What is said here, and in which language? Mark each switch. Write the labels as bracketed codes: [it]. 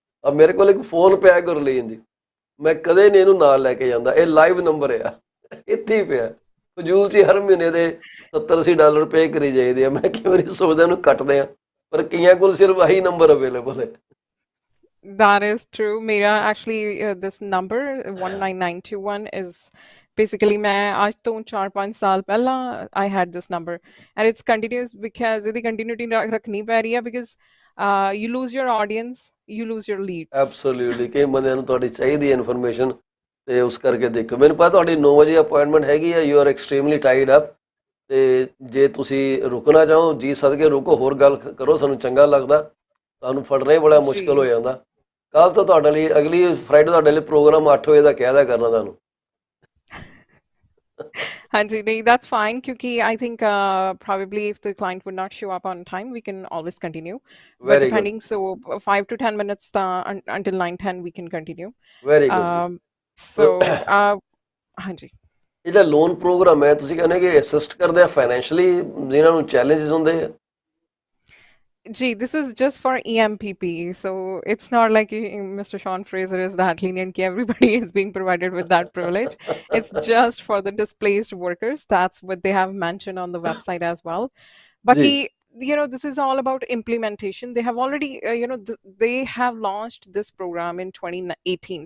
[pa] ਆ ਮੇਰੇ ਕੋਲ ਇੱਕ ਫੋਨ ਪਿਆ ਗੁਰਲੀਨ ਜੀ, ਮੈਂ ਕਦੇ ਨਹੀਂ ਇਹਨੂੰ ਨਾਲ ਲੈ ਕੇ ਜਾਂਦਾ। ਇਹ ਲਾਈਵ ਨੰਬਰ ਆ, ਇੱਥੇ ਹੀ ਪਿਆ ਫਜ਼ੂਲ 'ਚ ਹਰ ਮਹੀਨੇ ਦੇ $70-80 ਪੇ ਕਰੀ ਜਾਈਦੇ ਆ। ਮੈਂ ਕਈ ਵਾਰੀ ਸੋਚਦਾ ਇਹਨੂੰ ਕੱਟਦੇ ਆ, ਪਰ ਕਈਆਂ ਕੋਲ ਸਿਰਫ ਆਹੀ ਨੰਬਰ ਅਵੇਲੇਬਲ ਹੈ। [en] That is true. Mera actually this number 19921 is basically [hi] मैं आज तो 4-5 साल पहला [en] I had this number, and it's continuous because the continuity [hi] रखनी पै रही है [en] because you lose your audience, you lose your leads. [pa] Absolutely ਕਈ ਬੰਦਿਆਂ ਨੂੰ ਤੁਹਾਡੀ ਚਾਹੀਦੀ ਹੈ ਇਨਫੋਰਮੇਸ਼ਨ, ਤੇ ਉਸ ਕਰਕੇ ਦੇਖੋ। ਮੈਨੂੰ ਪਤਾ ਤੁਹਾਡੀ 9 ਵਜੇ ਅਪਾਇੰਟਮੈਂਟ ਹੈਗੀ ਹੈ, [en] you are extremely tied up, [pa] ਤੇ ਜੇ ਤੁਸੀਂ ਰੁਕਣਾ ਚਾਹੋ ਜੀ ਸਦਕੇ ਰੁਕੋ, ਹੋਰ ਗੱਲ ਕਰੋ, ਸਾਨੂੰ ਚੰਗਾ ਲੱਗਦਾ। ਤੁਹਾਨੂੰ ਫੜਨਾ ਹੀ ਬੜਾ ਮੁਸ਼ਕਿਲ ਹੋ ਜਾਂਦਾ। ਕੱਲ ਤੋਂ ਤੁਹਾਡੇ ਲਈ ਅਗਲੀ ਫਰਾਈਡੇ ਤੁਹਾਡੇ ਲਈ ਪ੍ਰੋਗਰਾਮ 8 ਵਜੇ ਦਾ ਕਹਿ ਦਿਆ ਕਰਨਾ ਤੁਹਾਨੂੰ। [en] Hanji, that's fine. Kyunki I think probably if the client would not show up on time, we can always continue. But Very depending, so 5 to 10 minutes until 9:10 we can continue. Very good. So, Hanji. [pa] ਇਹ ਜਿਹੜਾ loan programme ਹੈ ਤੁਸੀਂ ਕਹਿੰਦੇ ਕਿ assist ਕਰਦੇ ਆ financially ਜਿਨ੍ਹਾਂ ਨੂੰ ਚੈਲੰਜਸ ਹੁੰਦੇ ਆ? [en] Gee, this is just for EMPP, so it's not like Mr. Sean Fraser is that lenient that everybody is being provided with that privilege. It's just for the displaced workers. That's what they have mentioned on the website as well. But this is all about implementation. They have already, they have launched this program in 2018.